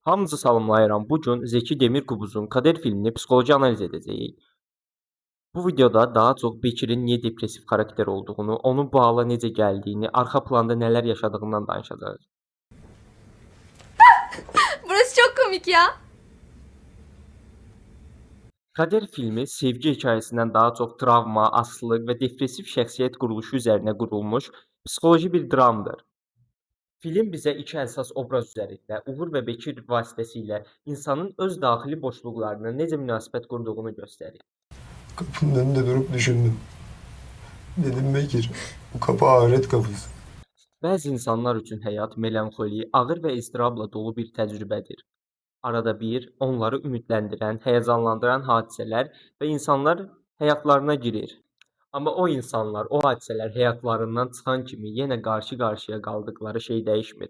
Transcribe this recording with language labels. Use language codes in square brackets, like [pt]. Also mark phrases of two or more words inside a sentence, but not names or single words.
[az] Hamınızı salamlayıram. Bugün Zeki Demirkubuzun Kader filmini psixoloji analiz edəcəyik. Bu videoda daha çox Bekirin niyə depressiv xarakter olduğunu, onun bu hala necə gəldiyini, arxa planda nələr yaşadığından danışacağıq. [tr] Burası çok komik ya. [az] Kader filmi sevgi hekayəsindən daha çox travma, asılılıq və depressiv şəxsiyyət quruluşu üzərinə qurulmuş psixoloji bir dramdır. Film bizə iki əsas obraz üzərində Uğur və Bekir vasitəsilə insanın öz daxili boşluqlarına necə münasibət qurduğunu göstərir. [tr] Kapının önünde durup düşündüm. Dedim Bekir, bu kapı ahiret kapısı. [az] Bəzi insanlar üçün həyat melanxoli, ağır və iztirabla dolu bir təcrübədir. Arada bir onları ümidləndirən, həyəcanlandıran hadisələr və insanlar həyatlarına girir. Amma o insanlar, o hadisələr həyatlarından çıxan kimi yenə qarşı-qarşıya qaldıqları şey dəyişmir.